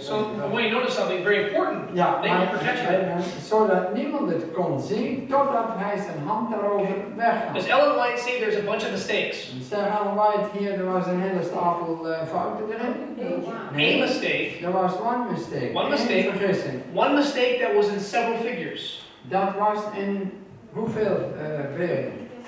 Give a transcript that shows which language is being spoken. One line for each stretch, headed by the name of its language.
English: So I want you to notice something very important.
Dutch: Ja,
English: Thank you for catching it.
Dutch: Zodat niemand het kon zien totdat hij zijn hand daarover wegnam.
English: Does Ellen White say there's a bunch of mistakes?
Dutch: Zeg Ellen White hier, er was een hele stapel fouten erin.
English: A mistake.
Dutch: Er was
English: one mistake. One mistake.
Dutch: Eén vergissing.
English: One mistake that was in several figures.
Dutch: Dat was in hoeveel beelden?